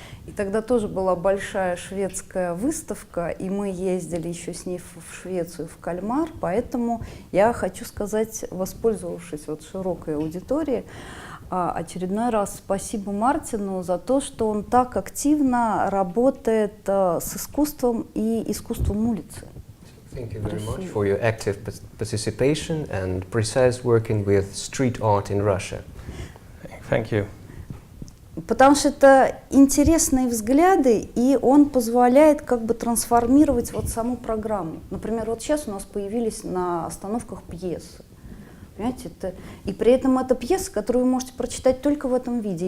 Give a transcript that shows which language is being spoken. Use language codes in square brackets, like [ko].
[ru] И тогда тоже была большая шведская выставка, и мы ездили еще с ней в Швецию, в Кальмар, поэтому я хочу сказать, воспользовавшись вот широкой аудиторией, очередной раз спасибо Мартину за то, что он так активно работает с искусством и искусством улицы. [en] Thank you very much for your active participation and precise working with street art in Russia. Thank you. [ru] Потому что это интересные взгляды, и он позволяет как бы трансформировать вот саму программу. Например, вот сейчас у нас появились на остановках пьесы. Понимаете, и при этом это пьеса, которую вы можете прочитать только в этом виде.